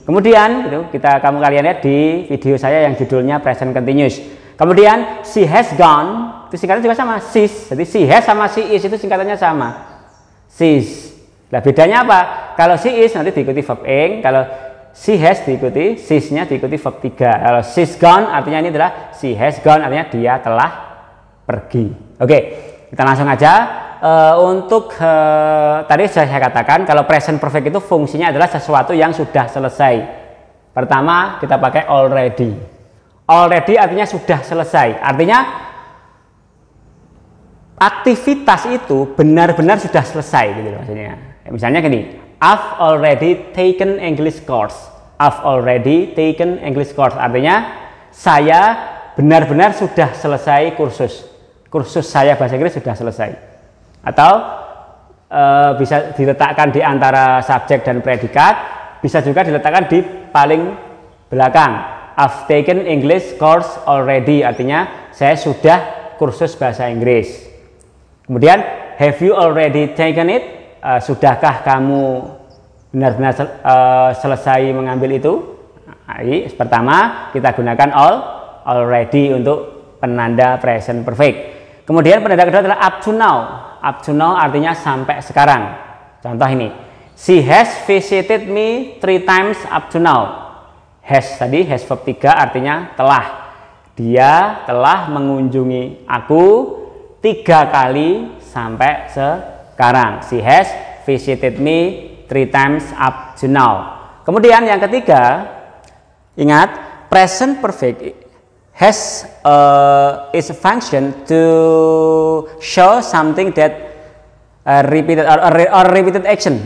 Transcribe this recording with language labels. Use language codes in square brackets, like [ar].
[id] Kemudian, itu kamu kalian lihat di video saya yang judulnya present continuous. Kemudian, [en] she has gone, [id] itu singkatannya juga sama, she's. Jadi she has sama she is itu singkatannya sama, she's. Nah, bedanya apa? Kalau [en] she is [id] nanti diikuti verb ing, kalau [en] she has [id] diikuti, she's-nya diikuti verb 3. Kalau [en] she's gone [id] artinya ini adalah [en] she has gone, [id] artinya dia telah pergi. Oke, kita langsung aja. Untuk tadi saya katakan kalau present perfect itu fungsinya adalah sesuatu yang sudah selesai. Pertama kita pakai already. Already artinya sudah selesai. Artinya aktivitas itu benar-benar sudah selesai gitu maksudnya. Misalnya gini. [en] I've already taken English course. I've already taken English course. [id] Artinya saya benar-benar sudah selesai kursus. Kursus saya bahasa Inggris sudah selesai. Atau bisa diletakkan di antara subjek dan predikat. Bisa juga diletakkan di paling belakang. [en] I've taken English course already. [id] Artinya saya sudah kursus bahasa Inggris. Kemudian [en] have you already taken it? [id] Sudahkah kamu benar-benar selesai mengambil itu? Pertama kita gunakan already untuk penanda present perfect. Kemudian penanda kedua adalah up to now. Up to now artinya sampai sekarang. Contoh ini, [en] she has visited me 3 times up to now. [id] Has tadi has verb 3 artinya telah. Dia telah mengunjungi aku 3 kali sampai sekarang. [en] She has visited me 3 times up to now. [id] Kemudian yang ketiga, ingat [en] present perfect has is a function to show something that repeated or repeated action.